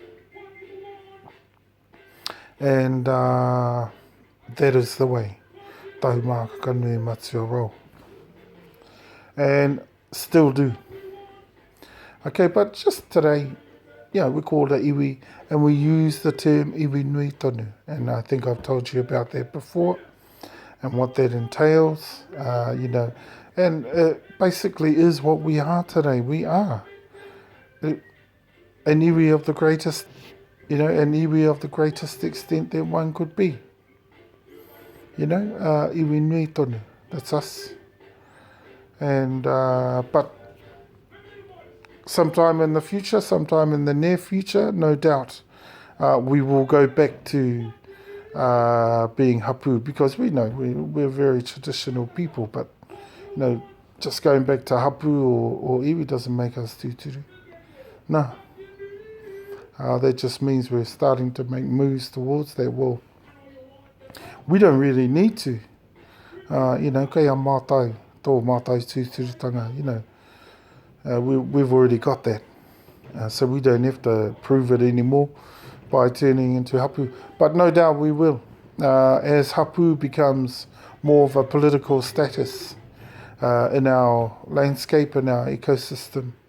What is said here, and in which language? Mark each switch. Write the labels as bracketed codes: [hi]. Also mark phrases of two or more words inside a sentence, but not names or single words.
[en] And that is the way Taunaha Kanui Matua roll. And still do. Okay, but just today, we call it iwi, and we use the term [mi] iwi nui tonu. [en] And I think I've told you about that before, and what that entails, And it basically is what we are today. We are an iwi of the greatest, an iwi of the greatest extent that one could be. [mi] Iwi nui tonu, [en] that's us. And, but sometime in the future, sometime in the near future, no doubt, we will go back to being hapu, because we know we're very traditional people, but, just going back to hapu or iwi doesn't make us tūturu. No. That just means we're starting to make moves towards that. Well, we don't really need to. [mi] Kei a mātai, tō mātai tūturutanga, [en] we've already got that. So we don't have to prove it anymore by turning into hapu. But no doubt we will. As hapu becomes more of a political status in our landscape, in our ecosystem,